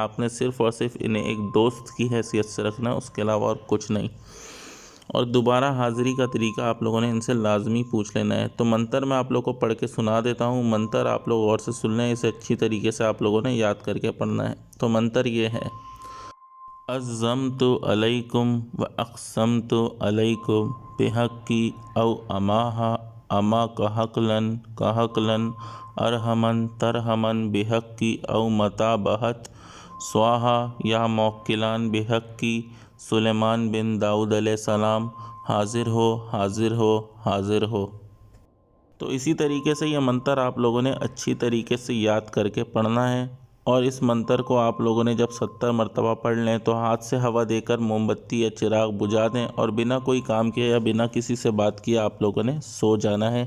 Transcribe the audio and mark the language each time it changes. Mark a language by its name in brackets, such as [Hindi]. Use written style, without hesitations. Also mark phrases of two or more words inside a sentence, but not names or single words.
[Urdu] آپ نے صرف اور صرف انہیں ایک دوست کی حیثیت سے رکھنا ہے، اس کے علاوہ اور کچھ نہیں۔ اور دوبارہ حاضری کا طریقہ آپ لوگوں نے ان سے لازمی پوچھ لینا ہے۔ تو منتر میں آپ لوگوں کو پڑھ کے سنا دیتا ہوں، منتر آپ لوگ غور سے سن لیں، اسے اچھی طریقے سے آپ لوگوں نے یاد کر کے پڑھنا ہے۔ تو منتر یہ ہے: [Arabic] عزمت علیکم و اقسمت علیکم بحقی او اماہا اما کحقلن ارحمن ترحمن بحقی او متابہت سواہا یا موکلان بحقی سلیمان بن داؤد علیہ السلام [Urdu] حاضر ہو حاضر ہو حاضر ہو۔ تو اسی طریقے سے یہ منتر آپ لوگوں نے اچھی طریقے سے یاد کر کے پڑھنا ہے، اور اس منتر کو آپ لوگوں نے جب 70 مرتبہ پڑھ لیں تو ہاتھ سے ہوا دے کر موم بتی یا چراغ بجھا دیں، اور بنا کوئی کام کیے یا بنا کسی سے بات کیے آپ لوگوں نے سو جانا ہے۔